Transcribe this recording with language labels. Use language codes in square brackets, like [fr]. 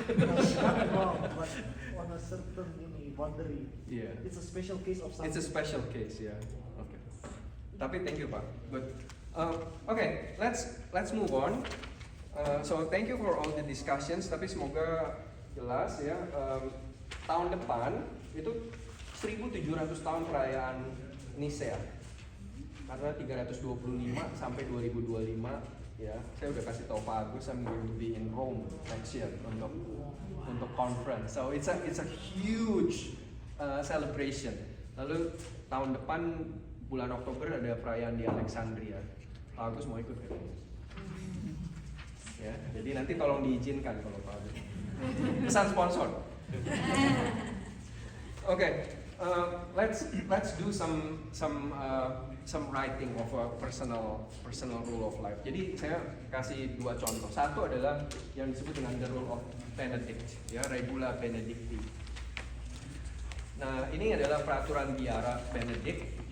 [en] Not wrong, but on a certain boundary. Yeah. It's a special case of something. It's a special case, yeah. Okay. [id] Tapi [en] thank you Pak. Good. Okay, let's move on. So thank you for all the discussions. [id] Tapi semoga jelas ya. Tahun depan itu 1700 tahun perayaan Nisea. Karena 325 sampai 2025 ya. Saya udah kasih tahu [en] Pak Agus, I'm going to be in Rome next year [id] untuk [en] conference. So it's a huge celebration. [id] Lalu tahun depan bulan Oktober ada perayaan di Alexandria. Pak Agus mau ikut kan? Ya, jadi nanti tolong diizinkan kalau Pak Agus. Pesan sponsor. [en] Okay, let's do some writing of a personal rule of life. [id] Jadi saya kasih 2 contoh. Satu adalah yang disebut dengan the rule of Benedict, ya, regula benedicti. Nah, ini adalah peraturan biara Benedict.